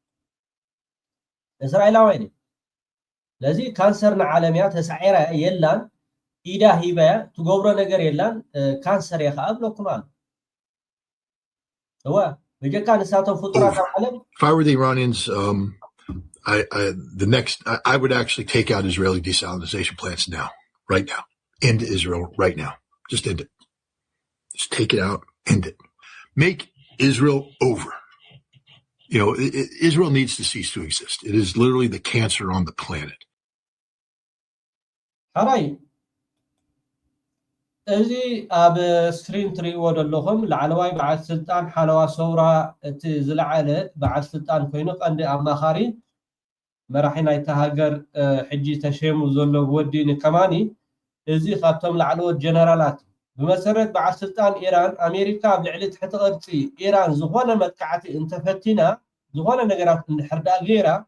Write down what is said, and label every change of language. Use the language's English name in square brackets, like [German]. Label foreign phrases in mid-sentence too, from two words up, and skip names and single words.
[Tigrinya] ለዚ ካንሰር ንዓለም እያ ተሳዒራ የላን ኢዳ ሂበያ ትገብሮ ነገር የላን ካንሰር እያ ከዓ ብለኩም ኣሎ هو በጀካ ንሳቶም ፍጡራት ኣብ ዓለም [English] If I were the Iranians, I would actually take out Israeli desalinization plants now, right now. End Israel right now. Just end it. Just take it out, end it. Make Israel over. You know, Israel needs to cease to exist. It is literally the cancer on the planet. [Tigrinya] ሓራይ እዚ ኣብ ስክሪን ትሪእዎ ዘለኹም ላዕለዋይ በዓል ስልጣን ሓለዋ ሰውራ እቲ ዝለዓለ በዓል ስልጣን ኮይኑ ቀንዲ ኣማኻሪ መራሒ ናይታ ሃገር ሕጂ ተሸሙ ዘሎ ወዲ ንከማኒ እዚ ካብቶም ላዕለዎት ጀነራላት ብመሰረት በዓል ስልጣን ኢራን ኣሜሪካ ኣብ ልዕሊ ትሕቲ ቅርፂ ኢራን ዝኾነ መጥቃዕቲ እንተፈቲና ዝኾነ ነገራት እንድሕር ዳ ገይራ